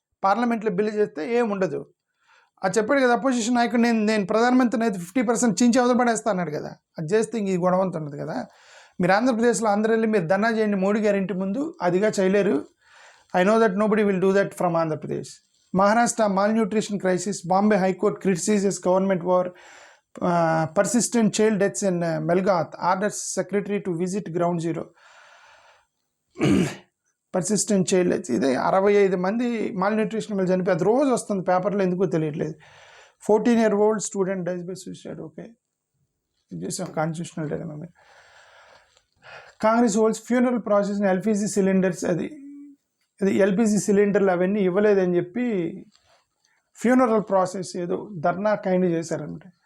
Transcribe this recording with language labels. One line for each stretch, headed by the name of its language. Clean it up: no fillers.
Telugu: పార్లమెంట్లో బిల్లు చేస్తే ఏం ఉండదు. అది చెప్పాడు కదా అపోజిషన్ నాయకుడు, నేను ప్రధానమంత్రిని అయితే 50% చించి అవతలపడేస్తా అన్నాడు కదా. అది చేస్తే ఇంక ఇది గొడవంత ఉండదు కదా. మీరు ఆంధ్రప్రదేశ్లో అందరూ వెళ్ళి మీరు ధర్నా చేయండి మోడీ గారి ఇంటి ముందు, అదిగా చేయలేరు.
English: I know that nobody will do that from Andhra Pradesh. Maharashtra malnutrition crisis. Bombay High Court criticizes government for persistent child deaths in Melgath. Orders secretary to visit ground zero. Persistent child deaths.
Telugu: ఇదే 65 మంది malnutrition వల్ల చనిపోయి అది రోజు వస్తుంది పేపర్లో, ఎందుకో తెలియట్లేదు.
English: 14-year-old student dies by suicide.
Telugu: Okay, ఇది చేసాం కాన్స్టిట్యూషనల్ డైలమా మీద.
English: Congress holds funeral process LPG cylinders.
Telugu: అది ఎల్పిజి సిలిండర్లు అవన్నీ ఇవ్వలేదని చెప్పి ఫ్యూనరల్ ప్రాసెస్ ఏదో ధర్నా కైండ్ చేశారంట.